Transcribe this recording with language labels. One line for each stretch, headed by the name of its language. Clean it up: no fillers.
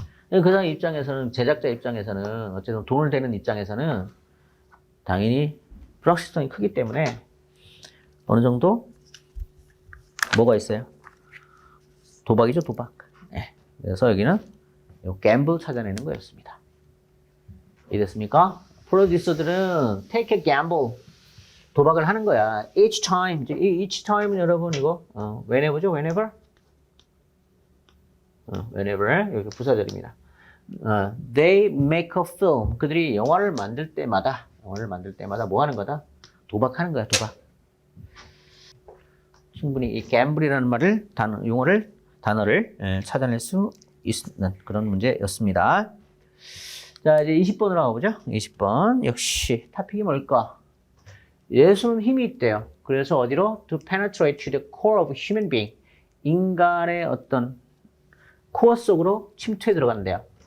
Korean: 그 사람 입장에서는, 제작자 입장에서는, 어쨌든 돈을 대는 입장에서는 당연히 불확실성이 크기 때문에 어느 정도 뭐가 있어요? 도박이죠, 도박. 네. 그래서 여기는 갬블 찾아내는 거였습니다. 이해됐습니까? 프로듀서들은
English: take a gamble.
Korean: 도박을 하는 거야.
English: Each time. each time은
Korean: 여러분 이거
English: whenever죠, whenever.
Korean: whenever 여기 부사절입니다.
English: They make a film.
Korean: 그들이 영화를 만들 때마다 뭐 하는 거다? 도박하는 거야, 도박. 충분히 이 gamble이라는 용어를 단어를 찾아낼 수 있는 그런 문제였습니다. 자, 이제 20번으로 가보죠. 20번. 역시 토픽이 뭘까? 예수는 힘이 있대요. 그래서 어디로?
English: To penetrate to the core of human being.
Korean: 인간의 어떤 코어 속으로 침투해 들어간대요.